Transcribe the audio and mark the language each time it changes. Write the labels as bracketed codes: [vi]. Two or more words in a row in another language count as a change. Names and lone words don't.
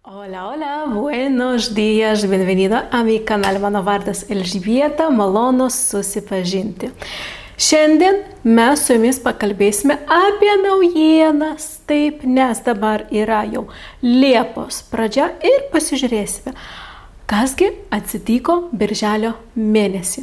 [es] Hola, hola, buenos días, bienvenido a mi canal. [lt] Mano vardas Elžbieta, malonu susipažinti. Šiandien mes su jumis pakalbėsime apie naujienas, taip, nes dabar yra jau Liepos pradžia ir pasižiūrėsime, kasgi atsitiko birželio mėnesį.